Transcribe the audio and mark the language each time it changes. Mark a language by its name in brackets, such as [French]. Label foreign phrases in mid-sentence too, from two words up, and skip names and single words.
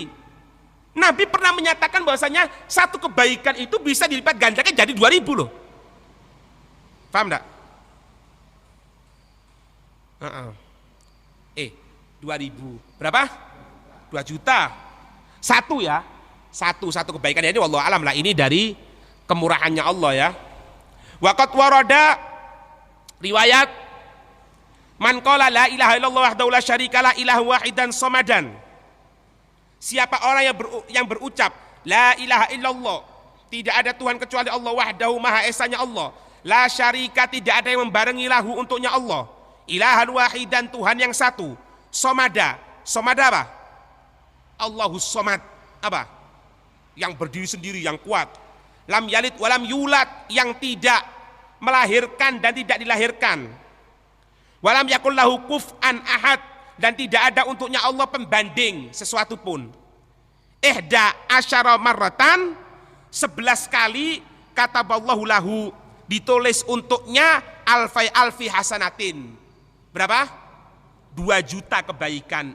[Indonesian] Nabi pernah menyatakan bahwasanya satu kebaikan itu bisa dilipat gandakan jadi 2000 loh. Paham enggak? 2000. Berapa? 2 juta. Satu ya. Satu kebaikan ini [Arabic] والله أعلم [Indonesian] lah, ini dari kemurahannya Allah ya. [Arabic] وقد وردت رواية من قال لا إله إلا الله وحده لا شريك لا إله واحدا صمدا. [Indonesian] Siapa orang yang berucap [Arabic] لا إله إلا الله, [Indonesian] tidak ada Tuhan kecuali Allah, wahdahu maha esanya Allah, [Arabic] لا شريك [Indonesian] tidak ada yang membarengi lahu untuknya Allah, [Arabic] إلها واحدا [Indonesian] Tuhan yang satu, somada apa? [Arabic] الله الصمد apa? [Indonesian] Yang berdiri sendiri, yang kuat. [Arabic] لم يلد ولم يولد, [Indonesian] yang tidak melahirkan dan tidak dilahirkan. [Arabic] ولم يكن له كفوا أحد, [Indonesian] dan tidak ada untuknya Allah pembanding sesuatu pun. [Arabic] إحدى عشرة مرة, 11 kali كتب الله له, [Indonesian] ditulis untuknya [Arabic] ألفي حسنة. [Indonesian] Berapa? 2 juta kebaikan.